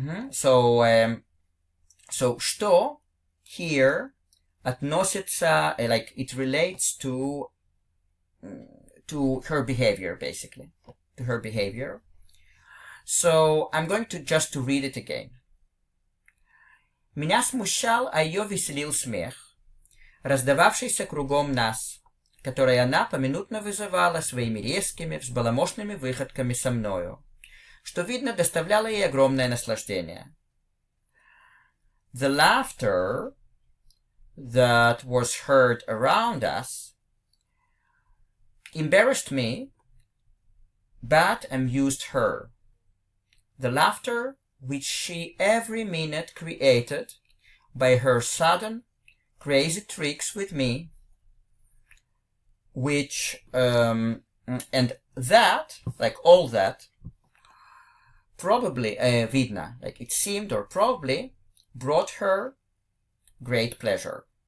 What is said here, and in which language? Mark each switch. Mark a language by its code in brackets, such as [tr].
[en] So, что here относится, like, it relates to her behavior, basically, to her behavior. So, I'm going to just to read it again. [ru] Меня смущал, а ее веселил смех, раздававшийся кругом нас, который она поминутно вызывала своими резкими, взбаламошными выходками со мною, что, видно, доставляло ей огромное наслаждение. [en] The laughter that was heard around us embarrassed me, but amused her. The laughter which she every minute created by her sudden, crazy tricks with me, which, and that, like all that, probably, видно, like it seemed or probably, brought her great pleasure.